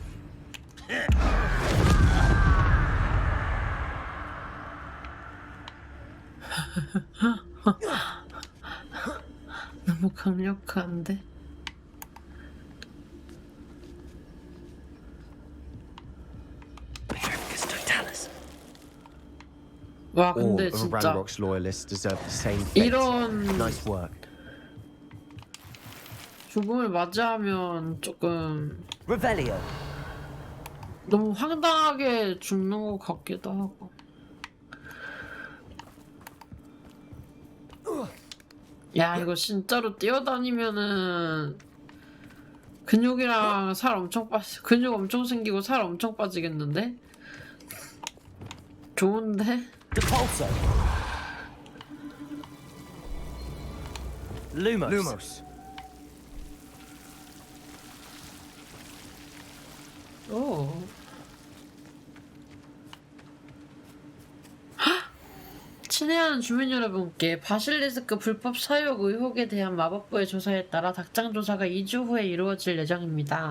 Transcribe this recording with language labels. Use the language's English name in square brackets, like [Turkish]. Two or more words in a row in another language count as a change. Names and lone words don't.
[Korean] 너무 강력한데? 와 근데 [English] All of [Korean] 진짜 [English] Ranrock's loyalists deserve the same fate. [Korean] 이런 [English] Nice work. [Korean] 죽음을 맞이하면 조금 [Latin] Revelio. [Korean] 너무 황당하게 죽는 것 같기도 하고. 야 이거 진짜로 뛰어다니면은 근육이랑 살 엄청 근육 엄청 생기고 살 엄청 빠지겠는데? 좋은데? [Latin] Repulsor. Lumos. [Korean] 오. 친애하는 주민 여러분께 바실리스크 불법 사육 의혹에 대한 마법부의 조사에 따라 닭장 조사가 2주 후에 이루어질 예정입니다.